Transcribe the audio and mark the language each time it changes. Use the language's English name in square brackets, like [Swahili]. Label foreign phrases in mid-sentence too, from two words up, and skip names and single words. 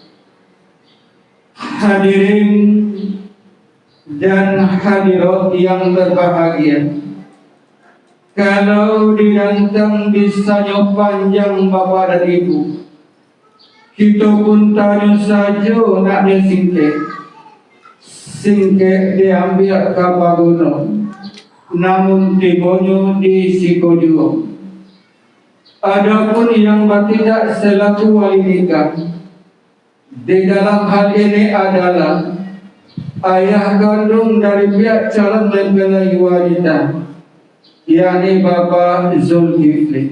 [Indonesian] Hadirin dan hadirat yang berbahagia, kalau dirantang bisanya panjang Bapak dan Ibu, kita pun tanya saja [Minangkabau] nak disingkek. Singkek diambil ke Pagunung, namun tibonyo di Sikodio. [Indonesian] Adapun yang tidak selaku wali nikah, Di dalam hal ini adalah ayah kandung dari pihak calon mempelai wanita, yakni Bapak Zulkifli.